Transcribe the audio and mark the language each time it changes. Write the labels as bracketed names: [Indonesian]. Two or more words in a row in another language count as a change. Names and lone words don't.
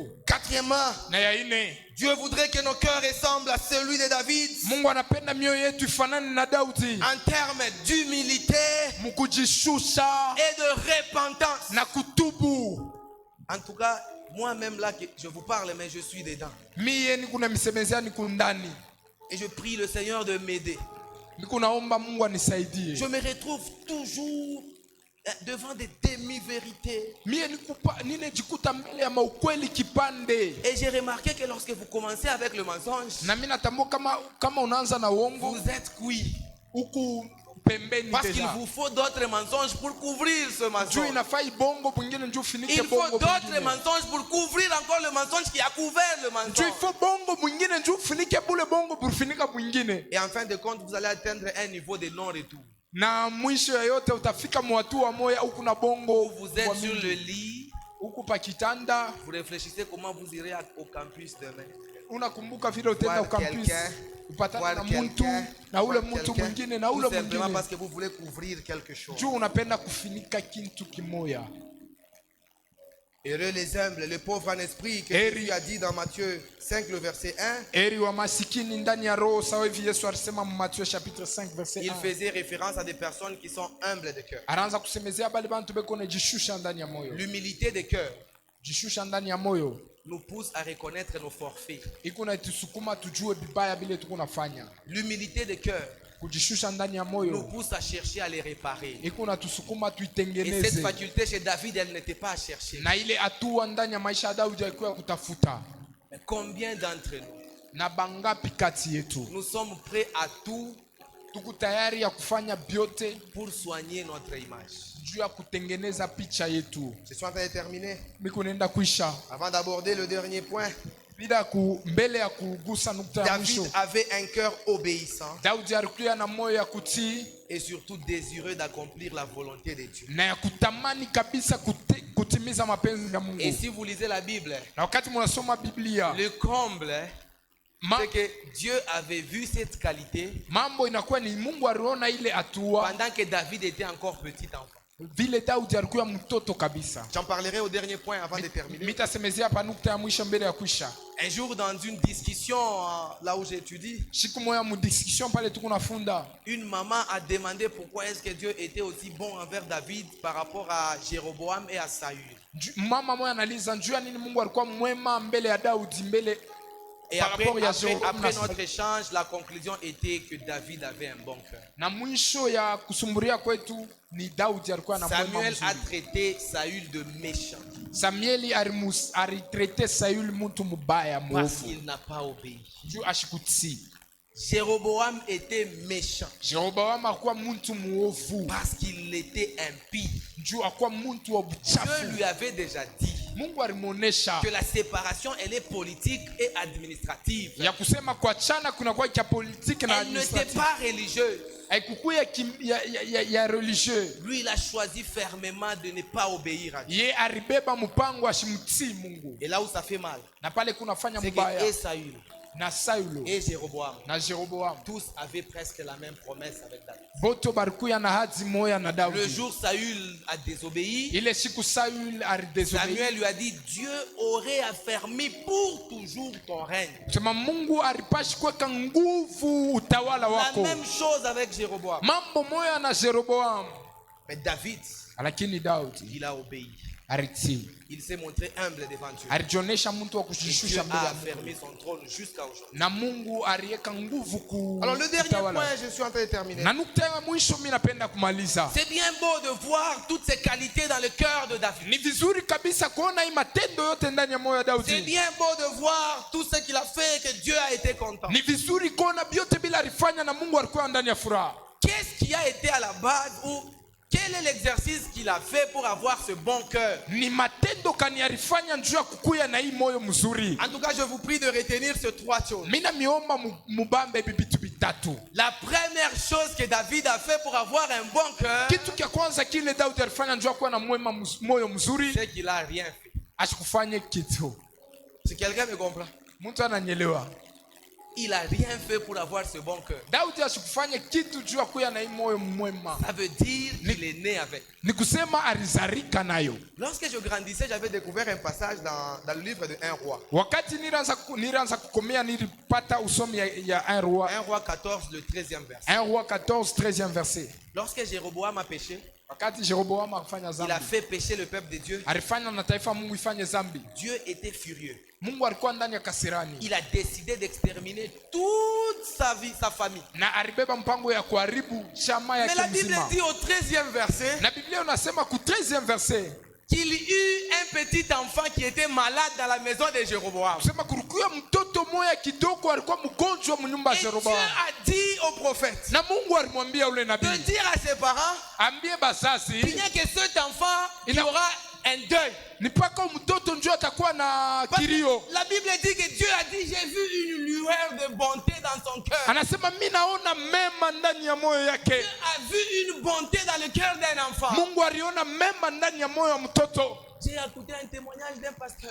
[French] Quatrièmement, [Swahili] Na ya ine, [French] Dieu voudrait que nos cœurs ressemblent à celui de David [Swahili] Mungu anapenda mioyo yetu ifanane na Daudi. [French] en termes d'humilité [Swahili] Mukujishusha [French] et de repentance. [Swahili] na kutubu. [French] En tout cas, moi-même là, je vous parle, mais je suis dedans. [Swahili] Mie niko na misemezea niko ndani. [French] Et je prie le Seigneur de m'aider. [Swahili] Niko naomba Mungu anisaidie. [French] Je me retrouve toujours devant des demi-vérités. [Swahili] Mie ninejikuta mbele ya maukweli kipande. [French] Et j'ai remarqué que lorsque vous commencez avec le mensonge, [Swahili] Na mimi natambua kama unaanza na uongo, [French] vous êtes cuit. [Swahili] huku pembeni [French] Parce qu'il deja. vous faut d'autres mensonges pour couvrir ce [Swahili] Juu [French] mensonge. [Swahili] inafaa ibongo bwingine njuu ufinike [French] Il faut [Swahili] bongo [French] d'autres [Swahili] bwingine. [French] mensonges pour couvrir encore le mensonge qui a couvert le [Swahili] Njuu [French] mensonge. [Swahili] ifo bongo bwingine njuu ufinike bule bongo bulifinika bwingine. [French] Et en fin de compte, vous allez atteindre un niveau de non-retour. [Swahili] Na mwisho yoyote utafika mwatu wa moya huku na bongo. [French] Vous êtes sur le lit, [Swahili] huku pa kitanda. [French] vous réfléchissez comment vous irez au campus demain. [Swahili] Unakumbuka vile utaenda [French] Voir [Swahili] ukampus [French] quelqu'un, [Swahili] upatana na [French] voir [Swahili] mtu [French] quelqu'un, [Swahili] na ule [French] voir [Swahili] mtu [French] quelqu'un, [Swahili] mwingine na [French] tout [Swahili] ule [French] simplement [Swahili] mwingine. [French] parce que vous voulez couvrir quelque chose. [Swahili] Juu unapenda kufinika kintu kimoya. [French] Heureux les humbles, les pauvres en esprit, que [Swahili] Eri. [French] Jésus a dit dans Matthieu 5, le verset 1. [Swahili] Eri wa masikini ndani ya roho, sawa hivi Yesu alisema mu Mathayo [French] chapitre 5 verset [Swahili] Il 1. [French] faisait référence à des personnes qui sont humbles de cœur. [Swahili] Anaanza kusemezea bali bantu beko nejishusha ndani ya moyo. [French] L'humilité de cœur [Swahili] Jishusha ndani ya moyo [French] nous pousse à reconnaître nos forfaits. [Swahili] iko na itusukuma tujue bibaya bile tuko nafanya. [French] L'humilité de cœur [Swahili] Kujishusha ndani ya [French] nous [Swahili] moyo [French] pousse à chercher à les réparer. [Swahili] iko na tusukuma [French] Et cette [Swahili] tuitengeneze. [French] faculté chez David, elle n'était pas à chercher. [Swahili] Na ile hatua ndani ya maisha ya Daudi haikuwa ya kutafuta. [French] Mais combien d'entre nous, [Swahili] Na bangapi kati yetu [French] nous sommes prêts à tout [Swahili] tuko tayari ya kufanya byote [French] pour soigner notre image? [Swahili] juu ya kutengeneza picha yetu. [French] Je suis en train de terminer. [Swahili] Miko nenda kuisha [French] Avant d'aborder le dernier point, [Swahili] bila mbele ya kugusa nukta ya mwisho. [French] David avait un cœur obéissant [Swahili] Daudi alikuwa na moyo ya kutii [French] et surtout désireux d'accomplir la volonté de Dieu. [Swahili] na ya kutamani kabisa kutimiza mapenzi ya Mungu. [French] Et si vous lisez la Bible, [Swahili] Na wakati mnasoma Biblia, [French] le comble, c'est que Dieu avait vu cette qualité [Swahili] mambo inakuwa ni Mungu aliona ile hatua [French] pendant que David était encore petit enfant. [Swahili] vile Daudi alikuwa mtoto kabisa. [French] J'en parlerai au dernier point avant de terminer. [Swahili] Mitasemezea hapa nukta ya mwisho mbele ya kuisha. [French] Un jour, dans une discussion là où j'étudie, [Swahili] Siku moja mu discussion pale tuko nafunda, [French] une maman a demandé pourquoi est-ce que Dieu était aussi bon envers David par rapport à Jéroboam et à Saül. [Swahili] mama moja analiza njua nini Mungu alikuwa mwema mbele ya Daudi mbele. [French] Et Par rapport à après notre échange, la conclusion était que David avait un bon cœur. [Swahili] Na mwisho ya kusumburia kwetu ni Daudi alikuwa na mwema [French] Samuel a [Swahili] mzuri. [French] traité Saül de méchant [Swahili] Samueli alitrete Sauli mtu mubaya [French] parce [Swahili] mwovu [French] qu'il n'a pas obéi. [Swahili] juu ashikutii. [French] Jéroboam était méchant [Swahili] Jeroboamu akuwa mtu mwovu [French] parce qu'il était impie. [Swahili] juu akuwa mtu wa [French] Dieu [Swahili] buchafu. [French] lui avait déjà dit [Swahili] Mungu alimuonesha [French] que la séparation, elle est politique et administrative. [Swahili] ya kusema kuachana kunakuwa kia politiki na [French] Elle n'était [Swahili] administrative, [French] pas religieuse. [Swahili] haikukuwa ya religieux. [French] Lui, il a choisi fermement de ne pas obéir à Dieu. [Swahili] Ye alibeba mpango ashimtii Mungu, [French] Et là où ça fait mal, [Swahili] na pale kunafanya [French] c'est [Swahili] mbaya. [French] que Saül [Swahili] Na Saulo [French] et Jéroboam, [Swahili] na Jeroboamu [French] tous avaient presque la même promesse avec David. [Swahili] boto balikuya na hadhi moya na [French] Le [Swahili] Daudi. [French] jour Saül a désobéi, [Swahili] Ile siku Saul alidesobei, [French] Samuel lui a dit, Dieu aurait affermi pour toujours ton règne. [Swahili] sema Mungu alipashi kuweka nguvu utawala [French] La [Swahili] wako. [French] même chose avec Jéroboam. [Swahili] Mambo moya na Jeroboamu, [French] Mais David, [Swahili] lakini Daudi [French] il a obéi. [Swahili] alitii, [French] Il s'est montré humble devant Dieu. [Swahili] alijionesha mtu wa [French] Et Dieu [Swahili] kujishusha mbele [French] a [Swahili] ya Mungu, [French] affermi son trône jusqu'à aujourd'hui. [Swahili] na Mungu aliweka nguvu [French] Alors le dernier [Swahili] kutawala. [French] point, je suis en train de terminer. [Swahili] Na nukta ya mwisho mimi napenda kumaliza. [French] C'est bien beau de voir toutes ces qualités dans le cœur de David. [Swahili] Ni vizuri kabisa kuona hii matendo yote ndani ya moyo wa [French] C'est [Swahili] Daudi. [French] bien beau de voir tout ce qu'il a fait et que Dieu a été content. [Swahili] Ni vizuri kuona vyote bila alifanya na Mungu alikuwa ndani ya furaha. [French] Qu'est-ce qui a été à la base ou quel est l'exercice qu'il a fait pour avoir ce bon cœur? [Swahili] Ni matendo kani alifanya njuu ya kukuya na hii moyo mzuri. [French] En tout cas, je vous prie de retenir ces trois choses. [Swahili] Mina miomba mubambe bibitu bitatu. [French] La première chose que David a fait pour avoir un bon cœur, [Swahili] Kitu kia kwanza kile Daudi alifanya njuu ya kuwa na moyo mzuri, [French] c'est qu'il a rien fait. [Swahili] asikufanye kitu. [French] Si quelqu'un me comprend, [Swahili] Mtu ananyelewa. [French] il a rien fait pour avoir ce bon cœur. [Swahili] Daudi asikufanye kitu juu ya kuya na hii moyo mwema. [French] Ça veut dire qu'il est né avec. [Swahili] Ni kusema alizarika nayo. [French] Lorsque je grandissais, j'avais découvert un passage dans le livre de 1 roi. [Swahili] Wakati nilianza kukomea nilipata usomi ya 1 roi. [French] 1 roi 14, le 13e verset. [Swahili] 1 roi 14, [French] 13e verset. Lorsque Jéroboam a péché, [Swahili] Wakati Jeroboamu alifanya [French] il a [Swahili] zambi, [French] fait pécher le peuple de Dieu. [Swahili] alifanya na taifa Mungu ifanye zambi. [French] Dieu était furieux. [Swahili] Mungu alikuwa ndani ya kasirani. [French] Il a décidé d'exterminer toute sa vie, sa famille. [Swahili] Na alibeba mpango ya kuharibu chama [French] Mais la [Swahili] yake [French] Bible [Swahili] mzima. [French] dit au 13e verset [Swahili] Na Biblia unasema ku [French] 13e verset, qu'il y eut un petit enfant qui était malade dans la maison de Jéroboam. [Swahili] kusema kulikuwa mtoto moya kidogo alikuwa mgonjwa mnyumba ya [French] Et Dieu [Swahili] Jeroboamu. [French] a dit au prophète [Swahili] Na Mungu alimwambia ule [French] de [Swahili] nabii, [French] dire à ses parents [Swahili] ambie bazazi, [French] qu'il n'y a que cet enfant, il y aura un deuil. [Swahili] ni mpaka mtoto ndio atakuwa na [French] Parce que [Swahili] kilio. [French] la Bible dit que Dieu a dit, j'ai vu une lueur de bonté dans son cœur. [Swahili] Anasema mimi naona mema ndani ya moyo [French] Dieu [Swahili] yake. [French] a vu une bonté dans le cœur d'un enfant. [Swahili] Mungu aliona mema ndani ya moyo wa mtoto. [French] J'ai écouté un témoignage d'un pasteur.